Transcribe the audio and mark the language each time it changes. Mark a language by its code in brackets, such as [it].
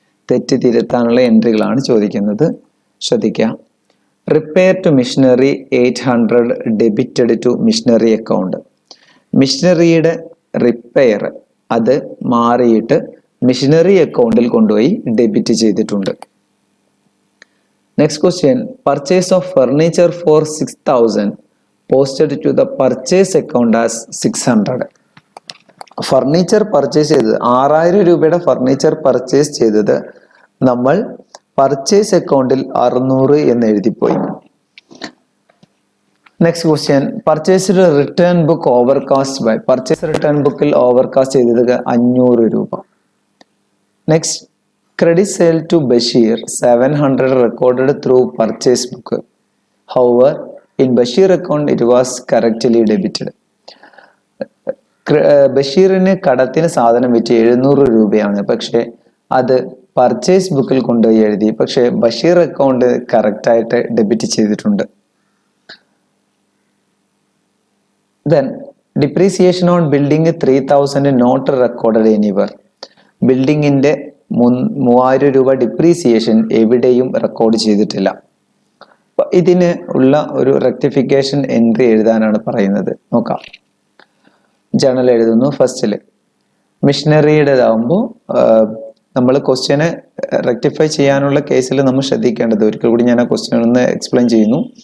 [ml] തെറ്റ് തിരുത്താനുള്ള എൻട്രികളാണ് ചോദിക്കുന്നത്. ശ്രദ്ധിക്കുക. [en] Repair to missionary 800 debited to missionary account. [ml] മിഷനറിയുടെ repair അത് മാറിയിട്ട് മിഷനറി അക്കൗണ്ടിൽ കൊണ്ടുപോയി ഡെബിറ്റ് ചെയ്തിട്ടുണ്ട്. [en] Next question, purchase of furniture for 6,000 posted to the purchase account as 600. [ml] Furniture purchase ചെയ്തത് 6,000 രൂപയുടെ ഫർണിച്ചർ പർച്ചേസ് ചെയ്തത് നമ്മൾ പർച്ചേസ് അക്കൗണ്ടിൽ 600 എന്ന് എഴുതിപ്പോയി. [en] Next question, purchased return book overcast by. [ml] Purchase return ബുക്കിൽ ഓവർകാസ്റ്റ് ചെയ്തത് 500 രൂപ. [en] Next, credit sale to Bashir 700 recorded through purchase book. However, in Bashir account it was correctly debited. [ml] ബഷീറിന് കടത്തിന് സാധനം വിറ്റ് 700 രൂപയാണ്. പക്ഷെ അത് പർച്ചേസ് ബുക്കിൽ കൊണ്ടുപോയി എഴുതി. പക്ഷെ ബഷീർ അക്കൗണ്ട് കറക്റ്റ് ആയിട്ട് ഡെബിറ്റ് ചെയ്തിട്ടുണ്ട്. [en] Then depreciation on building 3,000 not recorded anywhere. [ml] ബിൽഡിങ്ങിന്റെ 3,000 രൂപ ഡിപ്രീസിയേഷൻ എവിടെയും റെക്കോർഡ് ചെയ്തിട്ടില്ല. ഇതിന് ഉള്ള ഒരു റെക്ടിഫിക്കേഷൻ എൻട്രി എഴുതാനാണ് പറയുന്നത്. നോക്കാം. ജേണൽ എഴുതുന്നു. ഫസ്റ്റില് മിഷനറിയുടേതാവുമ്പോൾ നമ്മൾ ക്വസ്റ്റ്യനെ റെക്ടിഫൈ ചെയ്യാനുള്ള കേസിൽ നമ്മൾ ശ്രദ്ധിക്കേണ്ടത്, ഒരിക്കൽ കൂടി ഞാൻ ആ ക്വസ്റ്റ്യൻ ഒന്ന് എക്സ്പ്ലെയിൻ ചെയ്യുന്നു.